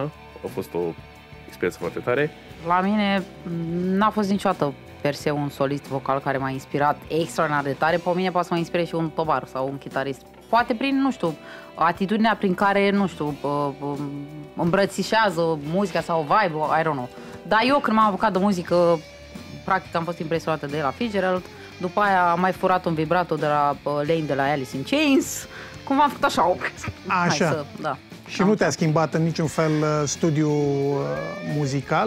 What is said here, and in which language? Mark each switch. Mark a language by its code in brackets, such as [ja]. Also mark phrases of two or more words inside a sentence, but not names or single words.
[ro] A fost o experiență foarte tare. La mine n-a fost niciodată [la] per se [ro] un solist vocal care m-a inspirat extraordinar de tare. Pe mine poate să mă inspire și un tovar sau un chitarist. Poate prin, nu știu, atitudinea prin care, nu știu, îmbrățișează muzica sau vibe, [en] I don't know. [ro] Dar eu când m-am apucat de muzică, practic am fost impresionată de la Fitzgerald. După aia am mai furat un vibrato de la Lane de la Alice in Chains. Cumva am făcut așa. Așa. Da. Și nu te-a schimbat în niciun fel studiul muzical?